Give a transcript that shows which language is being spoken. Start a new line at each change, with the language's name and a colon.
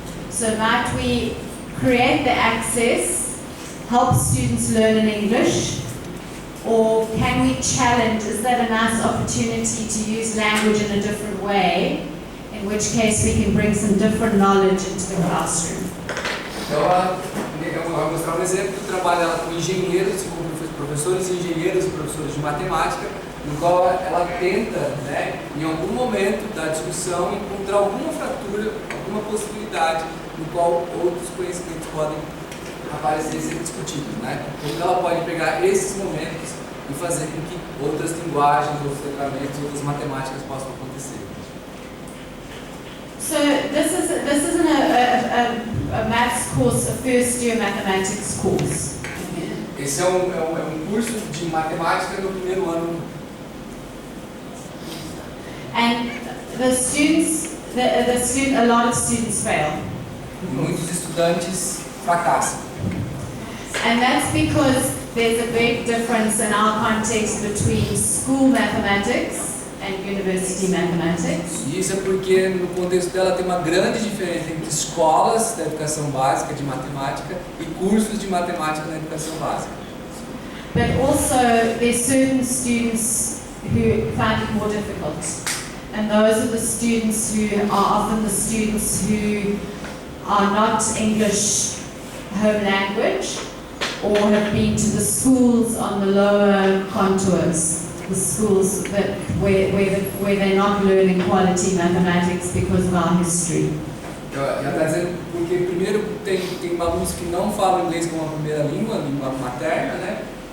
English: So might we create the access, help students learn in English, or can we challenge, is that a nice opportunity to use language in a different way, in which case we can bring some different knowledge into the classroom?
Portuguese: Então, eu vou mostrar um exemplo do trabalho dela com engenheiros, com professores e engenheiros e professores de matemática, no qual ela tenta, né, em algum momento da discussão, encontrar alguma fratura, alguma possibilidade no qual outros conhecimentos podem aparecer e ser discutidos, né? Como ela pode pegar esses momentos e fazer com que outras linguagens, outros tratamentos, outras matemáticas possam acontecer.
English: So this isn't a maths course, a first year mathematics course.
Portuguese: Esse é um curso de matemática no primeiro ano
English: And the students, a lot of students fail.
Portuguese: Muitos estudantes fracassam.
English: And that's because there's a big difference in our context between school mathematics and university mathematics.
Portuguese: E isso é porque no contexto dela tem uma grande diferença entre escolas da educação básica de matemática e cursos de matemática na educação básica.
English: But also there's certain students who find it more difficult. And those are the students who are often the students who are not English home language or have been to the schools on the lower contours, the schools that where they're not learning quality mathematics because of our history.
Portuguese: Já está dizendo porque primeiro tem alunos que não falam inglês como a primeira língua materna, né?